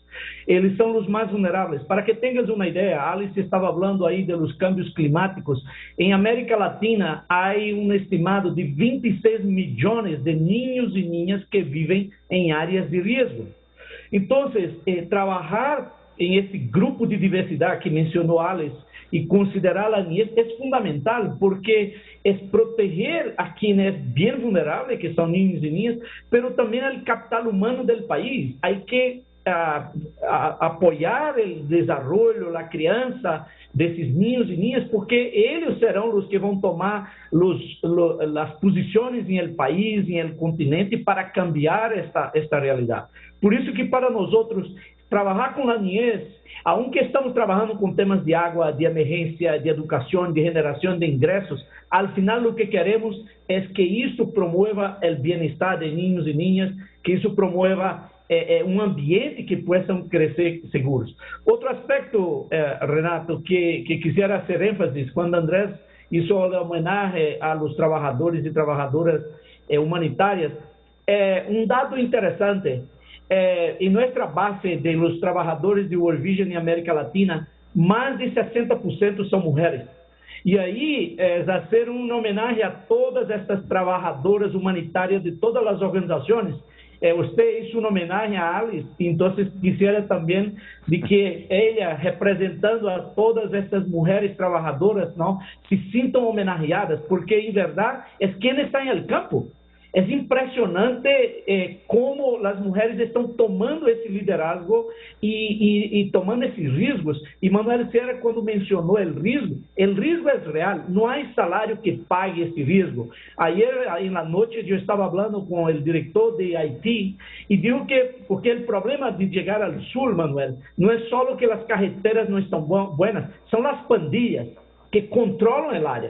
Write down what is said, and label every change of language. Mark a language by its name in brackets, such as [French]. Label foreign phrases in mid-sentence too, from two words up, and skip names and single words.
[Spanish] Eles son los más vulnerables. Para que tengas una idea, Alice estaba hablando ahí de los cambios climáticos. En América Latina hay un estimado de 26 millones de niños y niñas que viven en áreas de riesgo. Entonces, trabajar en [Portuguese] esse grupo de diversidade que mencionou Alice e considerar a niñez é fundamental, porque é proteger a quem é bem vulnerável, que são niños e niñas, pero também o capital humano do país. Há que apoiar o desenvolvimento, a criança desses niños e niñas, porque eles serão os que vão tomar as posições em [Spanish] el país, [Portuguese] em [Spanish] el continente, [Portuguese] para cambiar esta realidade. Por isso que para nós outros, trabalhar com a niñez, aunque estamos trabalhando com temas de água, de emergência, de educação, de generação de ingressos, [Spanish] al final [Portuguese] o que queremos é que isso promova o bem-estar de niños e niñas, que isso promova um ambiente que possam crescer seguros. Outro aspecto, Renato, [Spanish] que quisiera hacer énfasis, quando Andrés hizo la homenaje a los trabajadores y trabajadoras humanitarias, un dato interesante. En nuestra base de los trabajadores de World Vision en América Latina, más de 60% son mujeres. Y ahí es hacer un homenaje a todas estas trabajadoras humanitarias de todas las organizaciones. Usted hizo un homenaje a Alice, entonces quisiera también de que ella, representando a todas estas mujeres trabajadoras, ¿no?, se sientan homenajeadas, porque en verdad es quien está en el campo. [Portuguese] É impressionante como as mulheres estão tomando esse liderazgo e tomando esses riscos. E Manuel Serra, quando mencionou o risco é real. Não há salário que pague esse risco. Ayer, na noite, eu estava falando com o diretor de Haití e digo que, porque o problema de chegar ao sul, Manuel, não é só que as carreteras não estão boas, são as pandilhas que controlam a área.